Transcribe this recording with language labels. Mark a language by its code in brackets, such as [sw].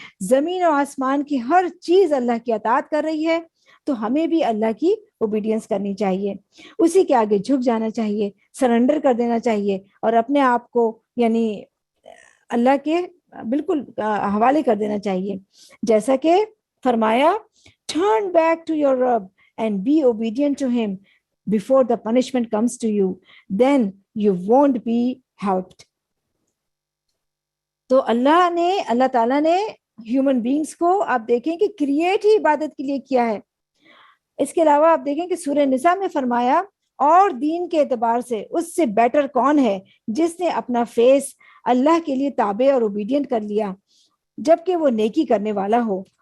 [ur] زمین و آسمان کی ہر چیز اللہ کی اطاعت کر رہی ہے, تو ہمیں بھی اللہ کی اوبیڈینس کرنی چاہیے, اسی کے آگے جھک جانا چاہیے, سرنڈر کر دینا چاہیے, اور اپنے آپ کو یعنی اللہ کے بالکل حوالے کر دینا چاہیے. جیسا کہ فرمایا, [en] turn back to your Rabb and be obedient to him before the punishment comes to you, then you won't be helped. [ur] تو اللہ تعالیٰ نے ہیومن بینگز کو آپ دیکھیں کہ کریٹ ہی عبادت کے لیے کیا ہے. اس کے علاوہ آپ دیکھیں کہ سورہ نساء میں فرمایا, اور دین کے اعتبار سے اس سے بیٹر کون ہے جس نے اپنا فیس اللہ کے لیے تابع اور اوبیڈینٹ کر لیا, جبکہ وہ نیکی کرنے والا ہو.